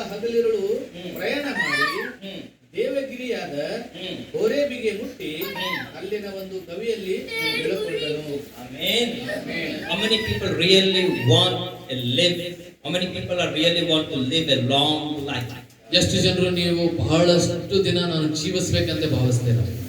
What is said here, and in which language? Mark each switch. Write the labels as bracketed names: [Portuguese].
[Kannada] ಹಗಲಿರುಳು ಪ್ರಯಾಣ ಮಾಡಿ ದೇವಗಿರಿಯಾದ ಹೋರೇಬಿಗೆ ಮುಟ್ಟಿ ಅಲ್ಲಿನ ಒಂದು ಗವಿಯಲ್ಲಿ ಇಳಿದುಕೊಂಡನು. Amen. [English] How many people really want to live? How many people are really want to live a long life? [Kannada] ಎಷ್ಟು ಜನರು ನೀವು ಬಹಳಷ್ಟು ದಿನ ನಾನು ಜೀವಿಸಬೇಕಂತ ಭಾವಿಸ್ತೇನೆ?